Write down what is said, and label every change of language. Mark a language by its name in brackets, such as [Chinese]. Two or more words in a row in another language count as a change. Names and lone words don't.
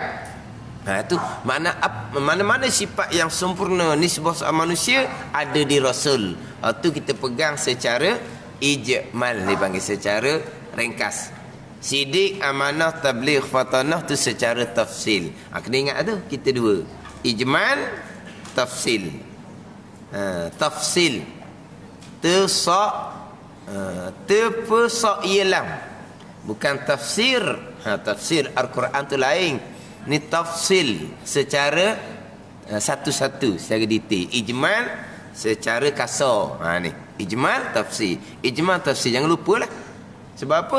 [Malay] Itu mana-mana sifat yang sempurna nisbah seorang manusia ada di Rasul. Itu kita pegang secara ijmal, dipanggil secara ringkas. Sidik, amanah, tabligh, fatanah tu secara tafsil. Kena ingat tu, kita dua. Ijmal, tafsil. Tafsil. Terpesak ialah. Bukan tafsir. Tafsir Al-Quran tu lain. Ni tafsil secara satu-satu, secara detail. Ijmal secara kasar. Ni ijmal tafsir. Ijmal tafsir, jangan lupa lah. Sebab apa?